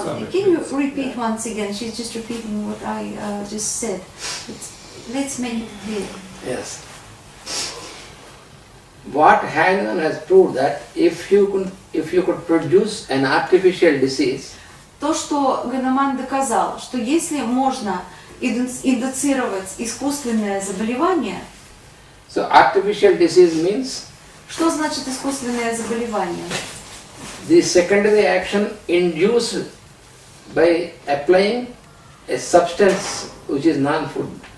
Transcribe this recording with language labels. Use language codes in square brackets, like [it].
[en] Can you repeat once again? She's just repeating what I just said. Let's make it clear. Yes. What Heinemann has proved that if you could produce an artificial disease, [ru] То, что Ведам доказал, что если можно индуцировать искусственное заболевание, [en] so artificial disease means [ru] что значит искусственное заболевание? [en] the secondary action induced by applying a substance which is non-food.